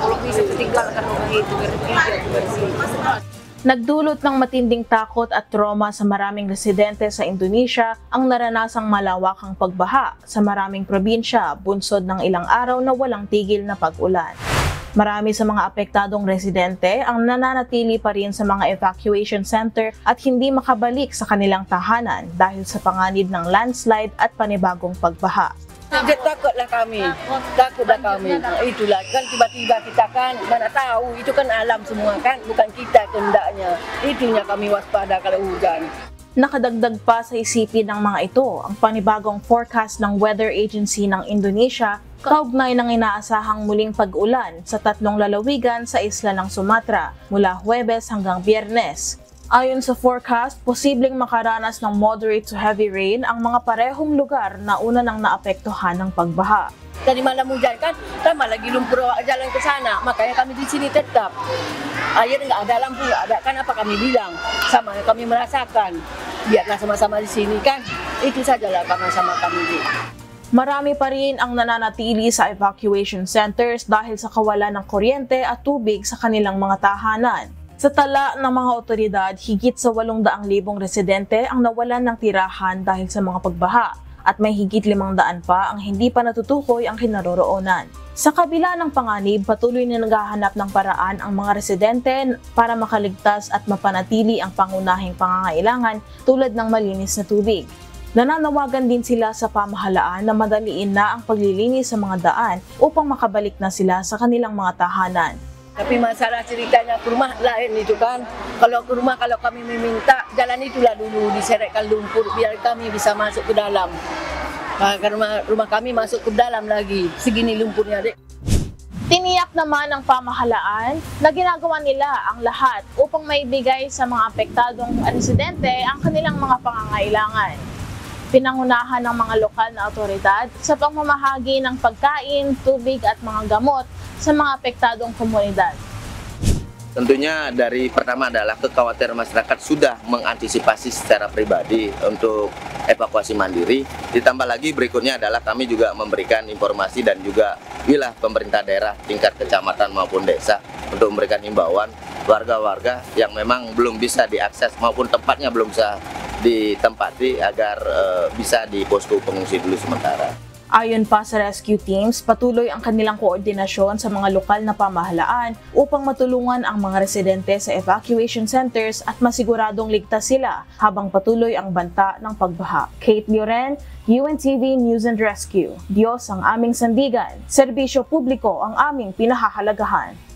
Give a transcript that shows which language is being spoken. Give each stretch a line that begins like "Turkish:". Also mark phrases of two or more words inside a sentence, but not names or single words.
Filipino: Nagdulot ng matinding takot at trauma sa maraming residente sa Indonesia ang naranasang malawakang pagbaha sa maraming probinsya bunsod ng ilang araw na walang tigil na pag-ulan. Marami sa mga apektadong residente ang nananatili pa rin sa mga
English: evacuation center
Filipino: at hindi makabalik sa kanilang tahanan dahil sa panganib ng landslide at panibagong pagbaha.
Indonesian: Takut lah kami. Itulah kan tiba-tiba kita kan mana tahu, itu kan alam semua kan, bukan kita kehendaknya. Itunya kami waspada kalau hujan.
Filipino: Nakadagdag pa sa isipin ng mga ito ang panibagong forecast ng
English: Weather Agency
Filipino: ng Indonesia kaugnay ng inaasahang muling pag-ulan sa 3 lalawigan sa isla ng Sumatra mula Huwebes hanggang Biyernes. Ayon sa forecast, posibleng makaranas ng
English: moderate to heavy rain
Filipino: ang mga parehong lugar na una nang naapektuhan ng pagbaha.
Indonesian: Tadi malam hujan kan, tambah lagi lumpur jalan ke sana, makanya kami di sini tetap. Air nggak ada, lampu nggak ada, kan apa kami bilang, sama kami merasakan, biarlah sama-sama di sini kan, itu sajalah karena sama kami.
Filipino: Marami pa rin ang nananatili sa
English: evacuation centers
Filipino: dahil sa kawalan ng kuryente at tubig sa kanilang mga tahanan. Sa tala ng mga otoridad, higit sa 800,000 residente ang nawalan ng tirahan dahil sa mga pagbaha at may higit 500 pa ang hindi pa natutukoy ang kinaroroonan. Sa kabila ng panganib, patuloy na naghahanap ng paraan ang mga residente para makaligtas at mapanatili ang pangunahing pangangailangan tulad ng malinis na tubig. Nananawagan din sila sa pamahalaan na madaliin na ang paglilinis sa mga daan upang makabalik na sila sa kanilang mga tahanan.
Indonesian: Tapi masalah ceritanya ke rumah lain itu kan. Kalau ke rumah, kalau kami meminta, jalan itulah dulu diseretkan lumpur biar kami bisa masuk ke dalam. Karena rumah kami masuk ke dalam lagi. Segini lumpurnya, Dek.
Filipino: Tiniyak naman ng pamahalaan na ginagawa nila ang lahat upang maibigay sa mga apektadong residente ang kanilang mga pangangailangan. Pinangunahan ng mga lokal na otoridad sa pamamahagi ng pagkain, tubig at mga gamot sa mga apektadong komunidad.
Indonesian: Tentunya dari pertama adalah kekhawatiran masyarakat sudah mengantisipasi secara pribadi untuk evakuasi mandiri. Ditambah lagi berikutnya adalah kami juga memberikan informasi dan juga wilayah pemerintah daerah tingkat kecamatan maupun desa untuk memberikan himbauan warga-warga yang memang belum bisa diakses maupun tempatnya belum bisa ditempati agar bisa di posko pengungsi dulu sementara.
Filipino: Ayon pa sa
English: rescue teams,
Filipino: patuloy ang kanilang koordinasyon sa mga lokal na pamahalaan upang matulungan ang mga residente sa
English: evacuation centers
Filipino: at masiguradong ligtas sila habang patuloy ang banta ng pagbaha. Kate Lloren, UNTV News and Rescue. Diyos ang aming sandigan, serbisyo publiko ang aming pinahahalagahan.